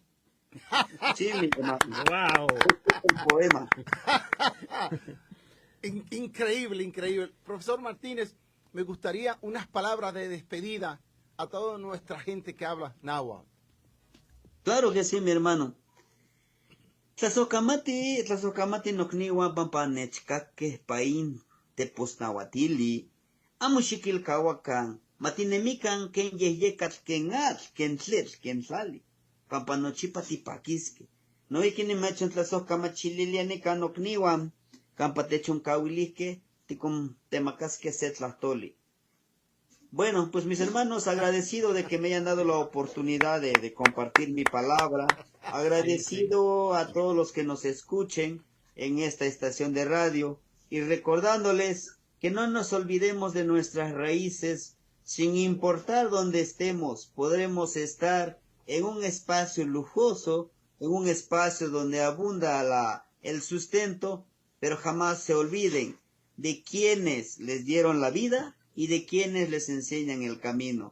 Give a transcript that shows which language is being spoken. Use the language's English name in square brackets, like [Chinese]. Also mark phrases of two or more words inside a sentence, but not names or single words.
[Spanish] Sí, mi hermano. Wow. Un poema. Increíble, increíble. Profesor Martínez, me gustaría unas palabras de despedida a toda nuestra gente que habla náhuatl. Claro que sí, mi hermano. [Nahuatl languages] Tlazocamati nocniwa pampanechcaque paín teposnahuatili. Amo xiquilcahuacan. Matinemican ken yehyecatl ken atl, ken tletl, ken tlali. Pampanochipa tipaquisque. No iquinimechon tlazocamachililianica nocniwan. Campa techoncahuilisque ticum temacasque se tlahtoli. [Spanish] Bueno, pues mis hermanos, agradecido de que me hayan dado la oportunidad de compartir mi palabra, agradecido a todos los que nos escuchen en esta estación de radio y recordándoles que no nos olvidemos de nuestras raíces, sin importar dónde estemos, podremos estar en un espacio lujoso, en un espacio donde abunda el sustento, pero jamás se olviden de quienes les dieron la vida y de quienes les enseñan el camino.